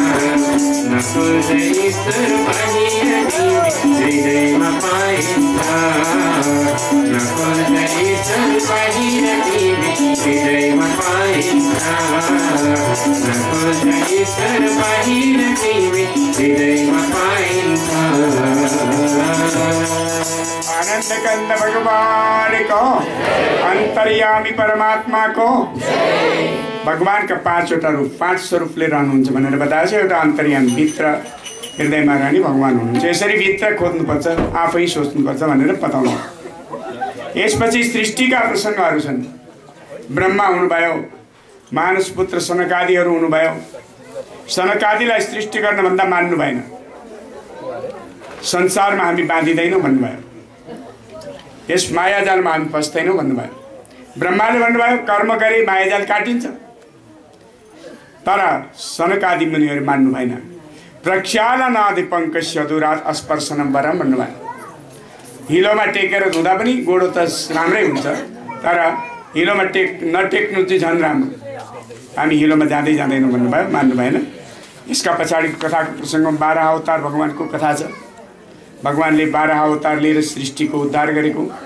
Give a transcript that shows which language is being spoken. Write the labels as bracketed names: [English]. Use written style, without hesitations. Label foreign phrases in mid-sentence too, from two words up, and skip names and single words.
[Nepali] नखोज ईश्वर बाहिर तिमी हृदयमा पाइन्छ। नखोज ईश्वर बाहिर तिमी हृदयमा पाइन्छ। नखोज ईश्वर बाहिर तिमी हृदयमा पाइन्छ। आनंद कंद भगवान को, अंतर्यामी परमात्मा को। भगवान का 5वटा रूप, 5 स्वरूप ले रहनुहुन्छ भनेर बताएछ। एउटा अन्तर्यामी भित्र हृदयमा रहने भगवान हुनुहुन्छ। यसरी भित्र खोज्नुपर्छ, आफै सोच्नुपर्छ भनेर बताउनु। यसपछि सृष्टिका प्रसङ्गहरू छन्। ब्रह्मा हुनुभयो, मानस पुत्र सनकादिहरू हुनुभयो। सनकादिलाई सृष्टि गर्न भन्दा मान्नु भएन। संसारमा हामी बाँधिँदैनौँ भन्नुभयो। यस मायाजालमा हामी फस्दैनौँ भन्नुभयो। ब्रह्माले भन्नुभयो कर्म गरे मायाजाल काटिन्छ। तर सनकादि मुनिहरू मान्नु भएन। [Sanskrit] प्रक्षालनादि पङ्कस्य दुरात अस्पर्शनम वरम भन्नुभयो। [Nepali] हिलोमा टेकेर धुँदा पनि गोडो त राम्रै हुन्छ, तर हिलोमा नटेक्नु चाहिँ झन् राम्रो। हामी हिलोमा जाँदै जाँदैनौँ भन्नुभयो, मान्नु भएन। यसका पछाडिको कथाको प्रसङ्गमा 12 अवतार भगवानको कथा छ। भगवानले 12 अवतार लिएर सृष्टिको उद्धार गरेको।